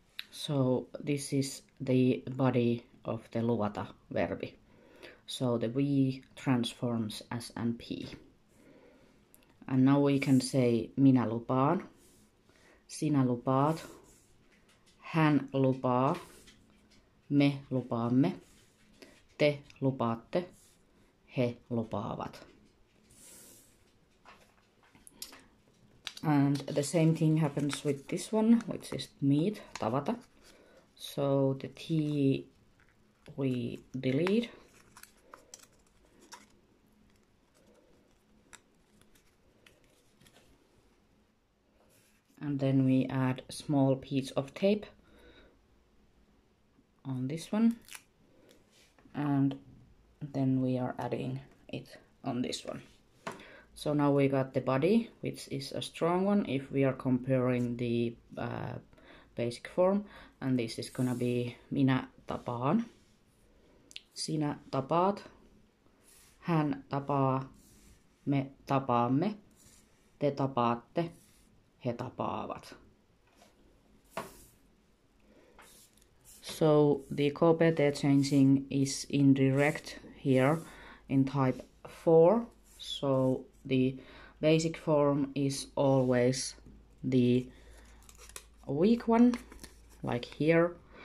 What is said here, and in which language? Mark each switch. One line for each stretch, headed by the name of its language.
English: So this is the body of the luvata verb. So the V transforms as an P. And now we can say
Finnish: minä lupaan, sinä lupaat, hän lupaa, me lupaamme, te lupaatte, he lupaavat.
English: And the same thing happens with this one, which is meet, tavata. So the T we delete. And then we add a small piece of tape on this one. And then we are adding it on this one. So now we got the body, which is a strong one if we are comparing the basic form. And this is gonna be
Finnish: minä tapaan, sinä tapaat, hän tapaa, me tapaamme, te tapaatte, he tapaavat.
English: So the KPT changing is indirect here in type 4. So the basic form is always the weak one, like here.